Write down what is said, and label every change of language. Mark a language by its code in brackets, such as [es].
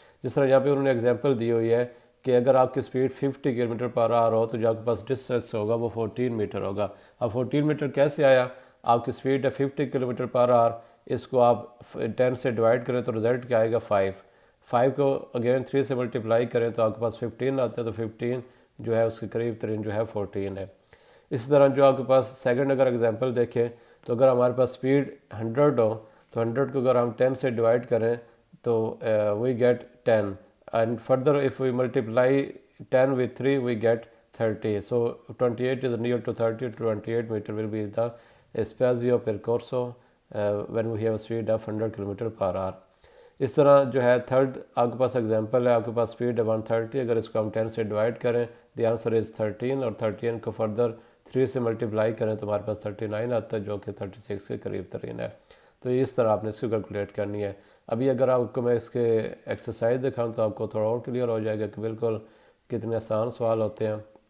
[hi] जिस तरह यहाँ पे उन्होंने एग्जांपल दी हुई है कि अगर आपकी स्पीड 50 किलोमीटर पर आवर हो तो जो आपके पास डिस्टेंस होगा वो 14 मीटर होगा। अब 14 मीटर कैसे आया? आपकी स्पीड है 50 किलोमीटर पर आवर, इसको आप 10 से डिवाइड करें तो रिजल्ट क्या आएगा 5। 5 को अगेन 3 से मल्टीप्लाई करें तो आपके पास 15 आता है, तो 15 जो है उसके करीब तरीन जो है 14 है। इसी तरह जो आपके पास सेकंड अगर एग्जांपल देखें तो अगर हमारे पास स्पीड 100 हो तो 100 को अगर हम 10 से डिवाइड करें तो [en] We get 10, and further if we multiply 10 with 3 we get 30, so 28 is near to 30, 28 meter will be the spazio percorso when we have a speed of 100 km per hour। [hi] इस तरह जो है थर्ड आपके पास example है, आपके पास speed है 130, अगर इसको हम 10 से डिवाइड करें [en] the answer is [hi] 13, और 13 को फर्दर 3 से मल्टीप्लाई करें तो हमारे पास 39 आता है जो कि 36 के करीब तरीन है। तो इस तरह आपने इसको कैलकुलेट करनी है। अभी अगर आपको मैं इसके एक्सरसाइज दिखाऊं तो आपको थोड़ा और क्लियर हो जाएगा कि बिल्कुल कितने आसान सवाल होते हैं।